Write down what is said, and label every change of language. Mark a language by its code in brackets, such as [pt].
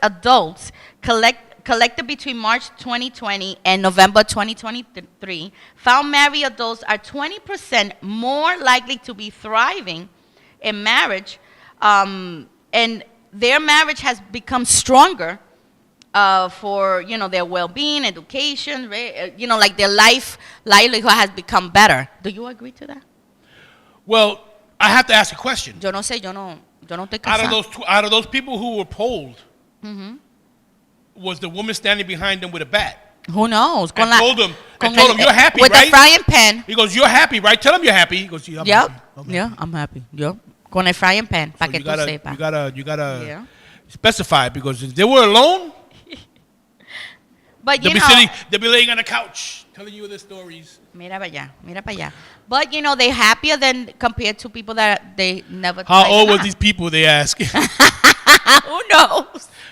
[en] adults collected between March 2020 and November 2023 found married adults are 20% more likely to be thriving in marriage, and their marriage has become stronger for their well-being, education, like their livelihood has become better. Do you agree to that? Well, I have to ask a question. [es] Yo no sé, yo no estoy casada. [en] Out of those people who were polled, was the woman standing behind them with a bat? Who knows? I told him, you're happy, with right? With the frying pan. He goes, you're happy, right? Tell him you're happy. He goes, yeah, I'm happy. Yeah, I'm happy. Yep. [es] Con el [en] frying pan, [es] para que tú sepas. [en] You gotta specify, because if they were alone, but they'll be laying on the couch telling you their stories. [es] Mira para allá. [en] But they're happier than compared to people that they never. How old were these people? They ask. Who knows?